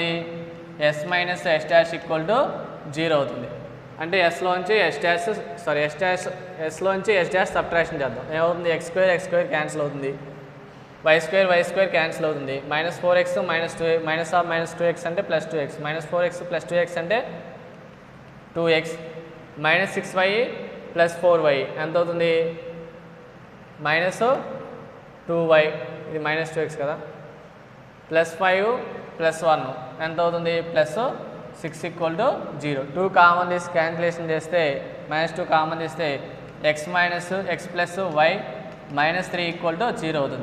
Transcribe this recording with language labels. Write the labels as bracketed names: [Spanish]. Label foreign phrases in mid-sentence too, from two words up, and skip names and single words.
[English] S minus S dash equal to 0 అవుతుంది. [Telugu] అంటే ఎస్లోంచి ఎస్ డాష్ సబ్ట్రాక్షన్ చేద్దాం. ఏమవుతుంది? [English] x square cancel [Telugu] అవుతుంది, [English] y square cancel [Telugu] అవుతుంది. -4x -2x అంటే +2x, -4x + 2x అంటే 2x, -6y + 4y ఎంత అవుతుంది? -2y, ఇది -2x కదా, +5 + 1 ఎంత అవుతుంది? +6 = 0. 2 కామన్ తీసి క్యాన్సిలేషన్ చేస్తే -2 కామన్ తీస్తే x - x + y -3 = 0 అవుతుంది.